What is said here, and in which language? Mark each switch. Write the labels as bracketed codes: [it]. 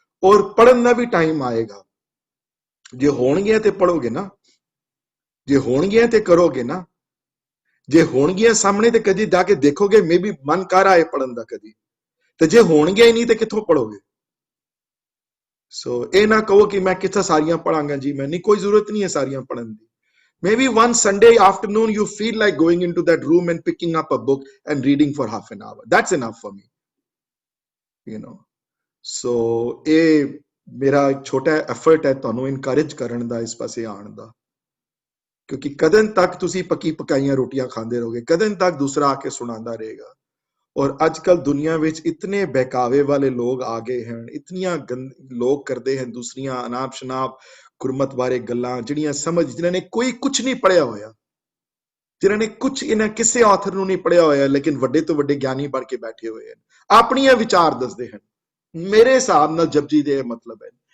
[pa] ਔਰ ਪੜ੍ਹਨ ਦਾ ਵੀ ਟਾਈਮ ਆਏਗਾ, ਜੇ ਹੋਣਗੀਆਂ ਤੇ ਪੜ੍ਹੋਗੇ ਨਾ, ਜੇ ਹੋਣਗੀਆਂ ਤੇ ਕਰੋਗੇ ਨਾ, ਜੇ ਹੋਣਗੀਆਂ ਸਾਹਮਣੇ ਤੇ ਕਦੀ ਜਾ ਕੇ ਦੇਖੋਗੇ, ਮੇ ਵੀ ਮਨ ਕਰ ਆਏ ਪੜ੍ਹਨ ਦਾ ਕਦੀ, ਤੇ ਜੇ ਹੋਣਗੀਆਂ ਹੀ ਨਹੀਂ ਤੇ ਕਿੱਥੋਂ ਪੜ੍ਹੋਗੇ। ਸੋ ਇਹ ਨਾ ਕਹੋ ਕਿ ਮੈਂ ਕਿੱਥੇ ਸਾਰੀਆਂ ਪੜਾਂਗਾ ਜੀ, ਮੈਂ ਨਹੀਂ, ਕੋਈ ਜ਼ਰੂਰਤ ਨਹੀਂ ਹੈ ਸਾਰੀਆਂ ਪੜ੍ਹਨ ਦੀ। [en] Maybe one Sunday afternoon you feel like going into that room and picking up a book and reading for half an hour. That's enough for me. [pa] So ਇਹ ਮੇਰਾ ਇੱਕ ਛੋਟਾ ਐਫਰਟ ਹੈ ਤੁਹਾਨੂੰ ਇਨਕਰੇਜ ਕਰਨ ਦਾ, ਇਸ ਪਾਸੇ ਆਉਣ ਦਾ, ਕਿਉਂਕਿ ਕਦੋਂ ਤੱਕ ਤੁਸੀਂ ਪੱਕੀ ਪਕਾਈਆਂ ਰੋਟੀਆਂ ਖਾਂਦੇ ਰਹੋਗੇ, ਕਦੋਂ ਤੱਕ ਦੂਸਰਾ ਆ ਕੇ ਸੁਣਾਉਂਦਾ ਰਹੇਗਾ। ਔਰ ਅੱਜ ਕੱਲ ਦੁਨੀਆ ਵਿੱਚ ਇਤਨੇ ਬਹਿਕਾਵੇ ਵਾਲੇ ਲੋਕ ਆ ਗਏ ਹਨ, ਇਤਨੀਆਂ ਲੋਕ ਕਰਦੇ ਹਨ ਦੂਸਰੀਆਂ ਅਨਾਪ ਸ਼ਨਾਪ ਗੁਰਮਤ ਬਾਰੇ ਗੱਲਾਂ, ਜਿਹੜੀਆਂ ਜਿਨ੍ਹਾਂ ਨੇ ਕੋਈ ਕੁਝ ਨਹੀਂ ਪੜ੍ਹਿਆ ਹੋਇਆ, ਜਿਨ੍ਹਾਂ ਨੇ ਇਹਨਾਂ ਕਿਸੇ ਆਥਰ ਨੂੰ ਨਹੀਂ ਪੜ੍ਹਿਆ ਹੋਇਆ, ਲੇਕਿਨ ਵੱਡੇ ਤੋਂ ਵੱਡੇ ਗਿਆਨੀ ਬਣ ਕੇ ਬੈਠੇ ਹੋਏ ਹਨ, ਆਪਣੀਆਂ ਵਿਚਾਰ ਦੱਸਦੇ ਹਨ। ਮੇਰੇ ਹਿਸਾਬ ਨਾਲ ਜਪਜੀ ਦੇ ਇਹ ਮਤਲਬ ਹੈ,